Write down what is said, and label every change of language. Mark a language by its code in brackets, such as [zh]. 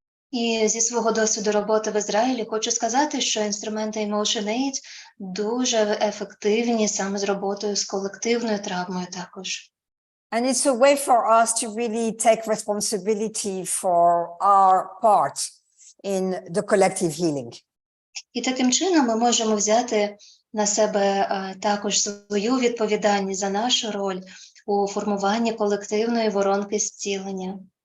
[uk] І зі свого досвіду роботи в Ізраїлі хочу сказати, що інструменти EmotionAid дуже ефективні саме з роботою з колективною травмою також. [en] And it's a way for us to really take responsibility for our part in the collective healing. [uk] І таким чином ми можемо взяти на себе також свою відповідальність за нашу роль у формуванні колективної воронки зцілення.